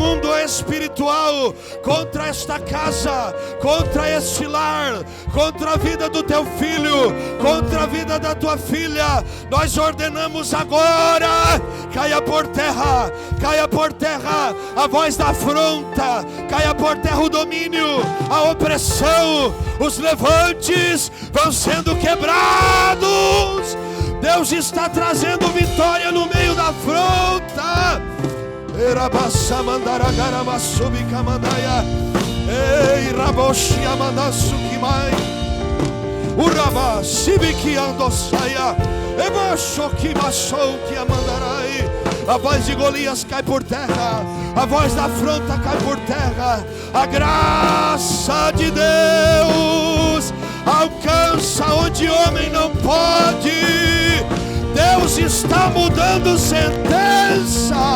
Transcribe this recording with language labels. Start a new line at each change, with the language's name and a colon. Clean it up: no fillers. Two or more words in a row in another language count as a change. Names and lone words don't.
Portuguese: mundo espiritual, contra esta casa, contra este lar, contra a vida do teu filho, contra a vida da tua filha, nós ordenamos agora, caia por terra a voz da afronta, caia por terra o domínio, a opressão, os levantes vão sendo quebrados. Deus está trazendo vitória no meio da afronta. Erabassa mandaragara masubi kamandaia. Ei, raboshia mandasukimai. Uraba sibiki andossaia. Ebochoki machou que amandarai. A voz de Golias cai por terra. A voz da afronta cai por terra. A graça de Deus alcança onde homem não pode. Deus está mudando sentença.